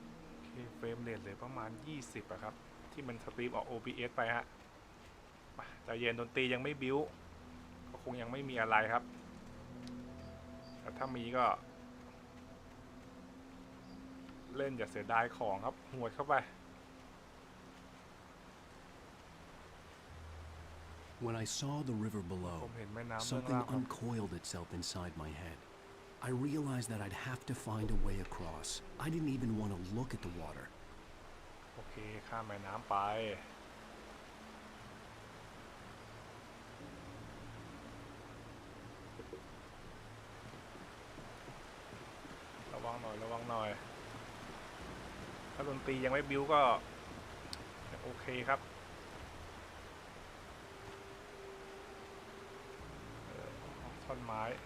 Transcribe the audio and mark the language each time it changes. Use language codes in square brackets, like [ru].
[th] โอเคเฟรมเรทเลยประมาณ20อะครับที่มันสตรีมออก OBS ไปฮะแต่เย็นดนตรียังไม่บิ้วก็คงยังไม่มีอะไรครับแต่ถ้ามีก็เล่นอย่าเสียดายของครับหวดเข้าไป [en] When I saw the river below, something uncoiled itself inside my head. I realized that I'd have to find a way across. I didn't even want to look at the water. [th] โอเคข้ามแม่น้ำไประวังหน่อยระวังหน่อยถ้าดนตรียังไม่บิ้วก็โอเคครับท่อนไม้